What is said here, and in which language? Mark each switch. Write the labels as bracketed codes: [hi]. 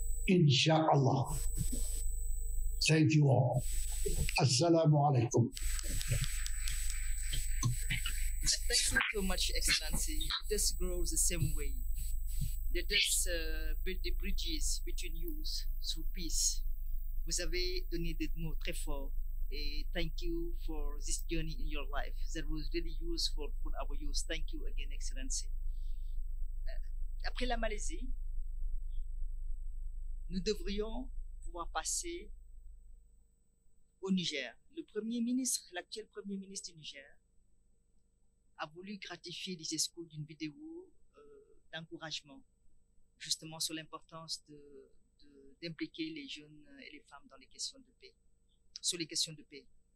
[en] Insha'Allah. Thank you all. [ar] Assalamu alaikum. [en] Thank you so much, Excellency. Let us grow the same way. Let us build the bridges between youth through peace. [fr] Vous avez donné des mots très forts. [en] Et thank you for this journey in your life. That was really useful for our youth. Thank you again, Excellency. [fr] Après la Malaisie, nous devrions pouvoir passer au Niger. L'actuel Premier ministre du Niger a voulu gratifier les escouts d'une vidéo d'encouragement, justement sur l'importance d'impliquer les jeunes et les femmes dans les questions de paix, sur les questions de paix.